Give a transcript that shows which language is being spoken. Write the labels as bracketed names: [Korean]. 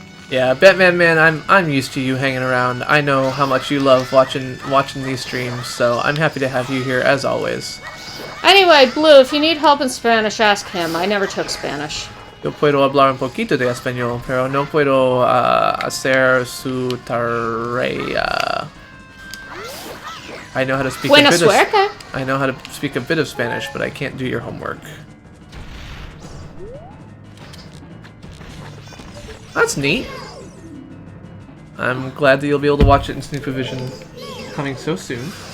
[English] Yeah, Batman Man, I'm used to you hanging around. I know how much you love watching these streams, so I'm happy to have you here as always. Anyway, Blue, if you need help in Spanish, ask him. I never took Spanish. [Spanish] Yo puedo hablar un poquito de español, pero no puedo hacer su tarea. [English] I know how to speak [Spanish] Buena [English] a bit [Spanish] suerte. [English] I know how to speak a bit of Spanish, but I can't do your homework. That's neat. I'm glad that you'll be able to watch it in Snoopavision coming so soon.